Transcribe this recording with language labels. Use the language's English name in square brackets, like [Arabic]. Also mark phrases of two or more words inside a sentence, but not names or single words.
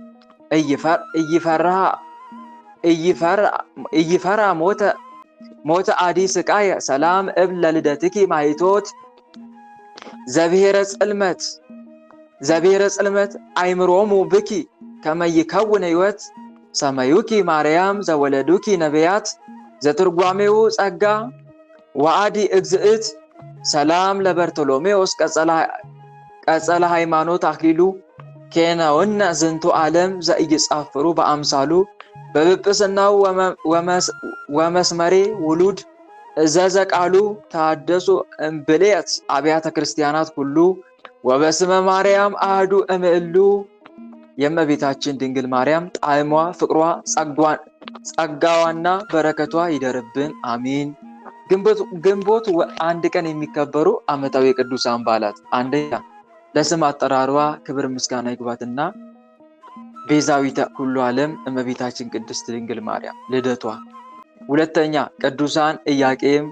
[Geez] ኢይፈራ ሞተ አዲ ስቃየ ሰላም እብል ለልደትኪ ማይቶት ዘብሔረ ጽልመት አይምሮሙ ብኪ ከመ ይከውን ሕይወት ሰመዩኪ ማርያም ዘወለዱኪ ነቢያት ዘትርጓሜው ጸጋ ወአዲ እግዝእት ሰላም ለበርቶሎሜዎስ ቀጸለ ሃይማኖት አክሊሉ ኬነውነ ዝንቱ ዓለም ዘኢይጻፍሩ በአምሳሉ በጵጵስናው ወመስመሬ ውሉድ እዘዘ ቃሉ ታደሱ እምብልየት አብያተ ክርስቲያናት ሁሉ ወበስመ ማርያም አህዱ እምእሉ። [Amharic] የእመቤታችን ድንግል ማርያም ጣዕሟ፣ ፍቅሯ፣ ጸጋዋና በረከቷ ይደርብን አሚን። ግንቦት 1 ቀን የሚከበሩ ዓመታዊ የቅዱሳን በዓላት፣ አንደኛ ለስም አጠራሯ ክብር ምስጋና ይግባትና ቤዛዊተ ኩሉ ዓለም እመቤታችን ቅድስት ድንግል ማርያም ልደቷ። ሁለተኛ ቅዱሳን ኢያቄም